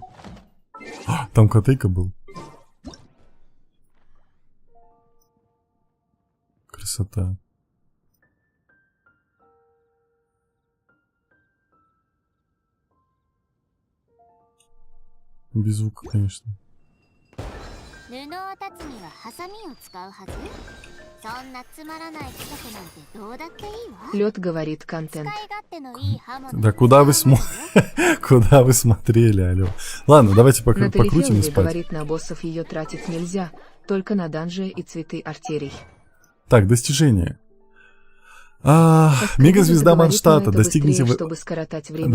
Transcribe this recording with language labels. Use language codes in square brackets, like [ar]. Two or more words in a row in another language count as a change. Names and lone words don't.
[ru] Там котейка был. Красота. Без звука, конечно. [ja] 布を断つにはハサミを使うはず。そんなつまらない企画なんてどうだっていいわ。 [ru] Лед говорит, контент. [ja] 使い勝手のいい刃物。 [ru] Да куда вы Куда вы смотрели, алло? Ладно, давайте Натали покрутим и Фелови спать. говорит, на боссов ее тратить нельзя, только на данжи и цветы артерий. Так, достижение. Мегазвезда Манштата. Достигните чтобы скоротать время,